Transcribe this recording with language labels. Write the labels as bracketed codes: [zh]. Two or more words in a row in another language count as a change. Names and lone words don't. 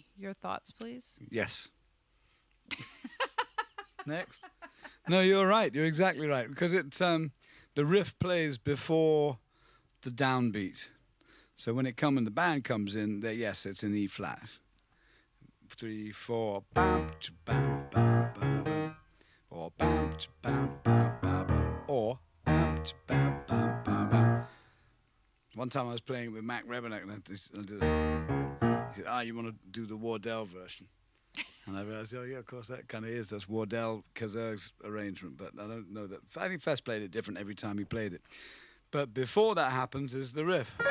[en] Your thoughts, please? Yes. Next. No, you're right. You're exactly right. Because it's the riff plays before the downbeat. So when the band comes in, yes, it's in E flat. 3, 4, bam, bam, bam, bam, or bam, bam, bam, bam, or bam, bam, bam, bam, bam. One time I was playing with Mac Rebennack, and he said, you want to do the Wardell version? And I realized, yeah, of course, that kind of is. That's Wardell Kazer's arrangement, but I don't know that. I think Fest played it different every time he played it. But before that happens is the riff.